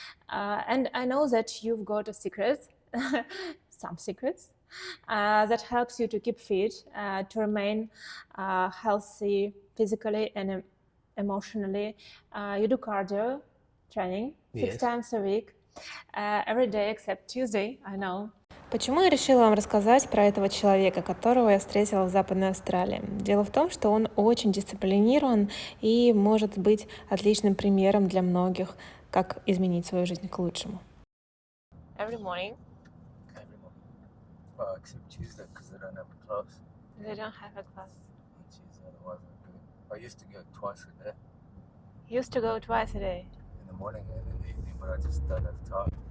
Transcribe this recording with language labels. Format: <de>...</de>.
<en>And I know that you've got a secret, some secrets, that helps you to keep fit, to remain healthy physically and emotionally. You do cardio training 6 Yes. times a week, every day except Tuesday, I know.</en> <ru>Почему я решила вам рассказать про этого человека, которого я встретила в Западной Австралии? Дело в том, что он очень дисциплинирован и может быть отличным примером для многих, как изменить свою жизнь к лучшему.</ru> <en>Every morning. Every morning. Well, except Tuesday because they don't have a class. They don't have a class. On Tuesday, otherwise I do. I used to go twice a day. Used to go twice a day. In the morning and in the evening, but I just don't have time.</en>